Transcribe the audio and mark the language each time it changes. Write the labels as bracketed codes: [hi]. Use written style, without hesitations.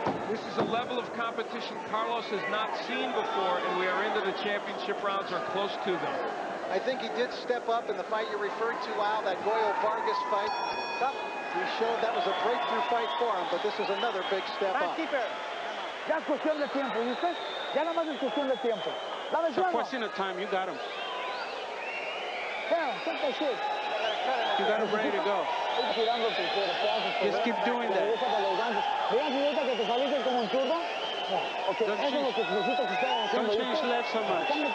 [en] This is a level of competition Carlos has not seen before, and we are into the championship rounds or close to them. I think he did step up in the fight you referred to, Al, that Goyo Vargas fight. He showed that was a breakthrough fight for him, but this is another big step up. [es] Ya es cuestión de tiempo, ¿viste? Ya nada más es cuestión de tiempo. Dame [en] It's a [es] suelo. [en] question of time. You got him. Yeah, take that shit. You got him ready to go. Just keep doing that. Don't change left so much.